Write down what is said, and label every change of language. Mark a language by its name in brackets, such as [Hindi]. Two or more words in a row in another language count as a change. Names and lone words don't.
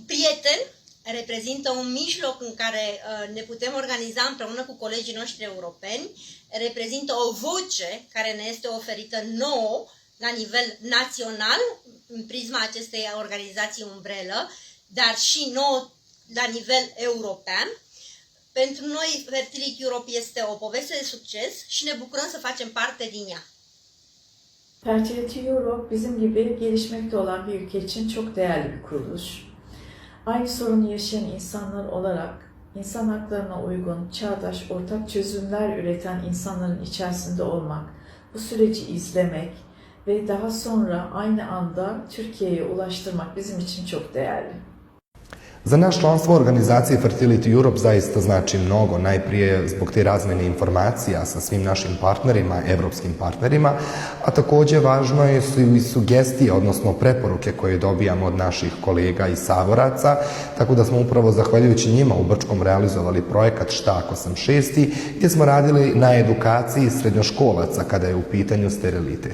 [Romanian] prieten, reprezintă un mijloc în care ne putem organiza împreună cu colegii noștri europeni, reprezintă o voce care ne este oferită nouă la nivel național, în prisma acestei organizații umbrelă, dar și nouă la nivel european. Pentru noi, Fertility Europe este o poveste de succes și ne bucurăm să facem parte din ea. [Turkish] Fertility Europe bizim gibi gelişmekte olan bir ülke için çok değerli bir kuruluş. Aynı sorunu yaşayan insanlar olarak insan haklarına uygun, çağdaş, ortak çözümler üreten insanların içerisinde olmak, bu süreci izlemek ve daha sonra aynı anda Türkiye'ye ulaştırmak bizim için çok değerli. [Bosnian] Za naš članstvo u organizaciji Fertility Europe zaista znači mnogo, najprije zbog te razmene informacija sa svim našim partnerima, evropskim partnerima, a takođe važno su i sugestije, odnosno preporuke koje dobijamo od naših kolega i saboraca, tako da smo upravo zahvaljujući njima u Brčkom realizovali projekat Šta ako sam šesti, gdje smo radili na edukaciji srednjoškolaca kada je u pitanju sterilitet.